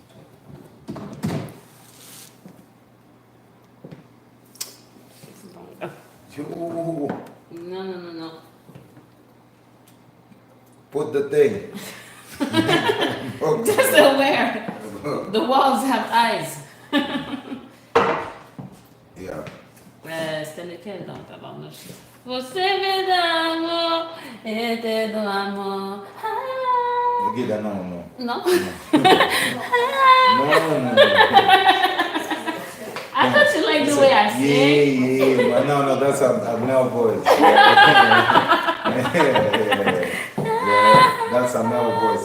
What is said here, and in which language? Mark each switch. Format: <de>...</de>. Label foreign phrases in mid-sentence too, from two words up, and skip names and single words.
<en>You No. put the thing. Okay. Just aware. The walls have eyes. Yeah.</en> <fr>C'était lequel donc tabarnouche?</fr> <pt>Você me dá amor, eu te dou amor.</pt> <en>Okay, that no.</en> <fr>Non?</fr> <en>No. I thought you liked the way I sing. Yeah. But no, that's a male voice. Yeah, that's a male voice.</en>